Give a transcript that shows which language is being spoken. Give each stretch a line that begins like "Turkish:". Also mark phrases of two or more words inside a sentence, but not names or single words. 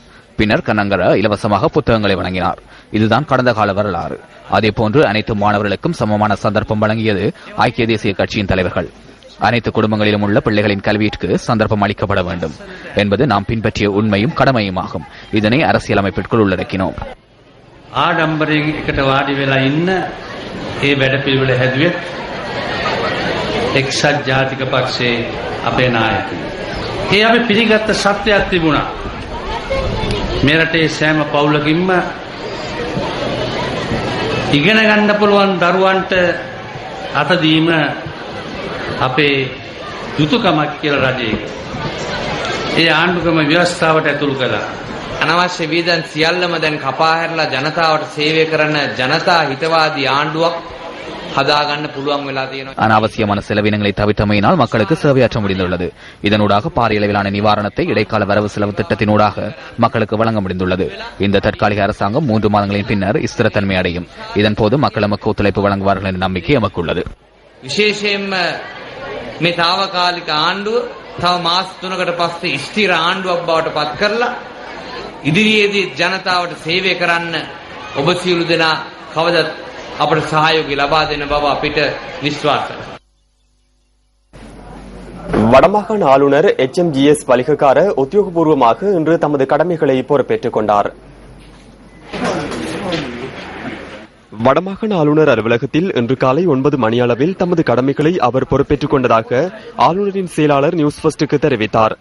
Tamil: பின்னர் கண்ணங்கர இலவசமாக புத்தகங்களை வழங்கினார். இதுதான் கடந்த கால வரலாறு. அதேபோன்று அனைத்து மாணவர்களுக்கும் சமமான சந்தர்ப்பம் வழங்கியது ஐக்கிய தேசிய கட்சியின் தலைவர்கள். அனைத்து குடும்பங்களிலும் உள்ள பிள்ளைகளின் கல்விக்கு சந்தர்ப்பம் அளிக்கப்பட வேண்டும் என்பது நாம் பின்பற்றிய உண்மையும் கடமையுமாகும். இதனை அரசியலமைப்பிற்குள் உள்ளடக்கினோம்.
Sinhala: ආඩම්බරයෙන් එකට වාඩි වෙලා ඉන්න ඒ වැඩපිළිවෙල හැදුවේ එක්සත් ජාතික පක්ෂයේ අපේ නායකයෝ. ඒ අපි පිළිගත්ත සත්‍යයක් තිබුණා. මේ රටේ සෑම පවුලකින්ම ඉගෙන ගන්න පුළුවන් දරුවන්ට අත දීම අපේ යුතුයකමක් කියලා රජයේ ඒ ආණ්ඩුක්‍රම ව්‍යවස්ථාවට ඇතුළු කළා. අනවශ්‍ය වීදන් සියල්ලම දැන් කපා හැරලා ජනතාවට සේවය කරන ජනතා හිතවාදී ආණ්ඩුවක් හදාගන්න පුළුවන් වෙලා තියෙනවා.
Tamil: அனாவசியமான செலவினங்களை தவிர்த்தமையினால் மக்களுக்கு சேவையாற்ற முடிந்துள்ளது. இதனூடாக பாரிய அளவிலான நிவாரணத்தை இடைக்கால வரவு செலவு திட்டத்தினூடாக மக்களுக்கு வழங்க முடிந்துள்ளது. இந்த தற்காலிக அரசாங்கம் 3 மாதங்களின் பின்னர் ஸ்திரத்தன்மை அடையும். இதன்போது மக்கள் நமக்கு ஒத்துழைப்பு வழங்குவார்கள் என்ற நம்பிக்கை நமக்கு உள்ளது.
Sinhala: විශේෂයෙන්ම මේ తాවකාලික ආණ්ඩුව තව මාස 3කට පස්සේ ස්ථිර ආණ්ඩුවක් බවට පත් කරලා ඉදිරියේදී ජනතාවට සේවය කරන්න ඔබ සියලු දෙනා කවදත් අපට සහයෝගය ලබා දෙන බව අපිට විශ්වාසයි.
Tamil: வடமாகாண ஆளுநர் HMGS பலிகக்கார உத்தியோகபூர்வமாக இன்று தமது கடமைகளை பொறுப்பேற்றுக் கொண்டார். வடமாகாண ஆளுநர் அலுவலகத்தில் இன்று காலை 9 மணியளவில் தமது கடமைகளை அவர் பொறுப்பேற்றுக் கொண்டதாக ஆளுநரின் செயலாளர் நியூஸ் ஃபர்ஸ்டுக்கு தெரிவித்தார்.